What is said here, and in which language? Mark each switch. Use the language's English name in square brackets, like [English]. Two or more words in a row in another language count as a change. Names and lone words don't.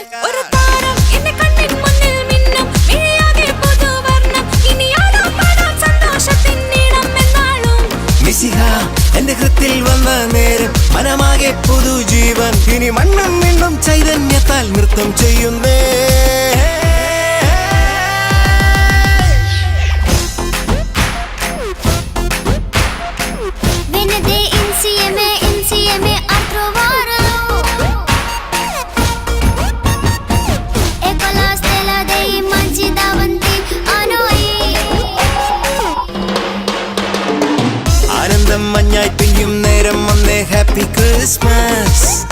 [Malayalam] മിശിഹ എന്റെ ഹൃത്തിൽ വന്ന നേരം മനമാകെ പുതുജീവൻ. ഇനി മണ്ണും മിണ്ണും ചൈതന്യത്താൽ നൃത്തം ചെയ്യുന്നേ. [Italian] insieme a trovarlo. Ecco la stella dei manci davanti a noi. [Malayalam] ആനന്ദം മഞ്ഞായി പെയ്യും നേരം വന്നേ [English] Happy Christmas.